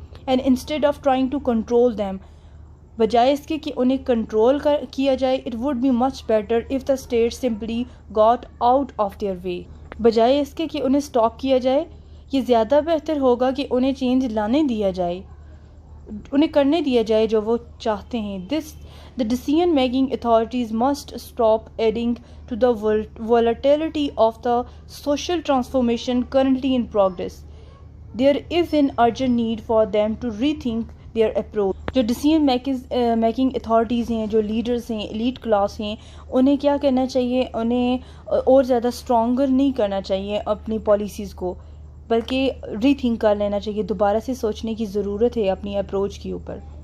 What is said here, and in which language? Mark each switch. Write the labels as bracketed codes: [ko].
[en] and instead of trying to control them, [ur] بجائے اس کے کہ انہیں کنٹرول کیا جائے، [en] It would be much better if the state simply got out of their way. [ur] بجائے اس کے کہ انہیں اسٹاپ کیا جائے، یہ زیادہ بہتر ہوگا کہ انہیں چینج لانے دیا جائے، انہیں کرنے دیا جائے جو وہ چاہتے ہیں. [en] The decision making authorities must stop adding to the volatility of the social transformation currently in progress. There is an urgent need for them to rethink their approach. [ur] جو ڈیسیژن میکنگ اتھارٹیز ہیں، جو leaders ہیں، elite class ہیں، انہیں کیا کرنا چاہیے؟ انہیں اور زیادہ اسٹرانگر نہیں کرنا چاہیے اپنی پالیسیز کو، بلکہ ری تھنک کر لینا چاہیے، دوبارہ سے سوچنے کی ضرورت ہے اپنی اپروچ کے اوپر.